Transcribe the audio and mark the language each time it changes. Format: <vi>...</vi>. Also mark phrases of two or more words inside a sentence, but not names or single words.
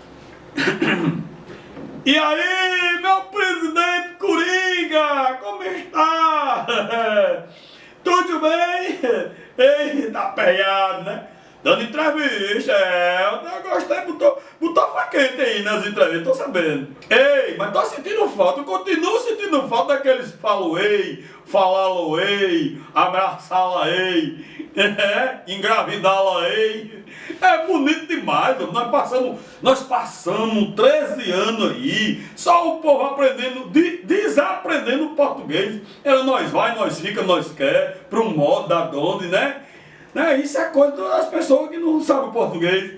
<pt>E aí, meu presidente Coringa, como está? Tudo bem? Ei, tá aperreado, né? Dando entrevista, eu gostei, botou faquete aí nas entrevistas, tô sabendo. Ei, mas tô sentindo falta, eu continuo sentindo falta daqueles falo-ei, falá-lo-ei, abraçá-la-ei, engravidá-la-ei. É bonito demais, nós passamos 13 anos aí, só o povo aprendendo, desaprendendo o português. Nós vai, nós fica, nós quer, pro modo da onde, né? Isso é coisa das pessoas que não sabem português.</pt>